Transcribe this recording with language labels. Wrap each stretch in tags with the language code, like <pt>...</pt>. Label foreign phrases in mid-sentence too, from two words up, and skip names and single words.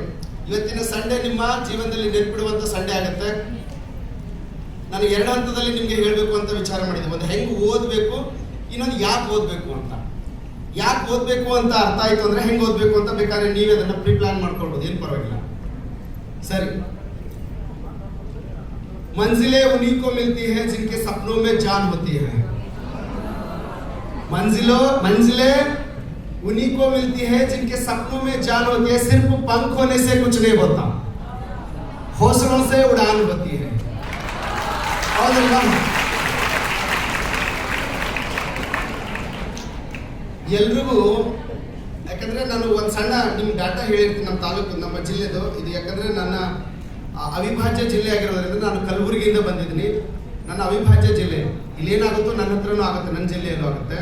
<kn>ಇವತ್ತಿನ ಸಂಡೇ ನಿಮ್ಮ ಜೀವನದಲ್ಲಿ ನೆನಪಿಡುವಂತ ಸಂಡೇ ಆಗುತ್ತೆ. ನಾನು 2 ಹಂತದಲ್ಲಿ ನಿಮ್ಗೆ ಹೇಳಬೇಕು ಅಂತ ವಿಚಾರ ಮಾಡಿದ್ದೆ. ಒಂದು ಹೆಂಗ್ ಓದ್ಬೇಕು, ಇನ್ನೊಂದು ಯಾಕೆ ಓದ್ಬೇಕು ಅಂತ. ಯಾಕೆ ಓದ್ಬೇಕು ಅಂತ ಅರ್ಥ ಆಯ್ತು ಅಂದ್ರೆ ಹೆಂಗ್ ಓದ್ಬೇಕು ಅಂತ ಬೇಕಾದ್ರೆ ನೀವೇ ಅದನ್ನ</kn> <en>pre plan</en> <kn>ಮಾಡ್ಕೊಳ್ಬೋದು, ಏನ್ ಪರವಾಗಿಲ್ಲ. ಸರಿ.</kn> <hi>मंजिलें उन्हीं को मिलती है जिनके सपनों में जान होती है. मंजिलें उन्हीं को मिलती है जिनके सपनों में जान होती है. सिर्फ पंख होने से कुछ नहीं होता, हौसलों से उड़ान होती है.</hi> <kn>और ಎಲ್ರಿಗೂ ಯಾಕಂದ್ರೆ ನಾನು ಒಂದು ಸಣ್ಣ ನಿಮ್ ಡಾಟಾ ಹೇಳಿರ್ತೀನಿ. ನಮ್ಮ ತಾಲೂಕು, ನಮ್ಮ ಜಿಲ್ಲೆದು ಇದು. ಯಾಕಂದ್ರೆ ನನ್ನ ಅವಿಭಾಜ್ಯ ಜಿಲ್ಲೆ ಆಗಿರೋದ್ರಿಂದ ನಾನು ಕಲಬುರಗಿಯಿಂದ ಬಂದಿದ್ದೀನಿ. ನನ್ನ ಅವಿಭಾಜ್ಯ ಜಿಲ್ಲೆ ಇಲ್ಲೇನಾಗುತ್ತೋ ನನ್ನ ಹತ್ರನೂ ಆಗುತ್ತೆ, ನನ್ನ ಜಿಲ್ಲೆಯಲ್ಲೂ ಆಗುತ್ತೆ.</kn>